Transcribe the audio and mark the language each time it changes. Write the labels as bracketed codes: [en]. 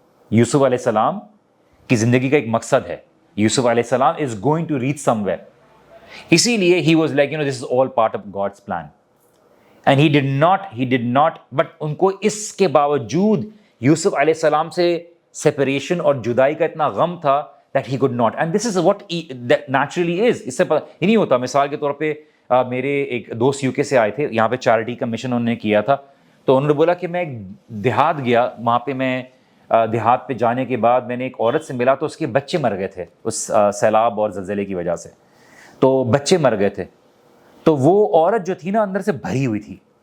[ur] یوسف علیہ السلام کی زندگی کا ایک مقصد ہے، یوسف علیہ السلام [en] is going to reach somewhere. [ur] اسی لیے [en] he was like this is all part of God's plan. And he did not but [ur] ان کو اس کے باوجود یوسف علیہ السلام سے سیپریشن اور جدائی کا اتنا غم تھا [en] that he could not. And this is what that naturally is. [ur] اس سے پتہ ہی نہیں ہوتا. مثال کے طور پہ میرے ایک دوست UK سے آئے تھے، یہاں پہ چیریٹی کا مشن انہوں نے کیا تھا. تو انہوں نے بولا کہ میں ایک دیہات گیا، وہاں پہ میں دیہات پہ جانے کے بعد میں نے ایک عورت سے ملا تو اس کے بچے مر گئے تھے اس سیلاب اور زلزلے کی وجہ سے. تو بچے مر گئے تھے. تو وہ عورت جو تھی نا اندر سے بھری ہوئی تھی.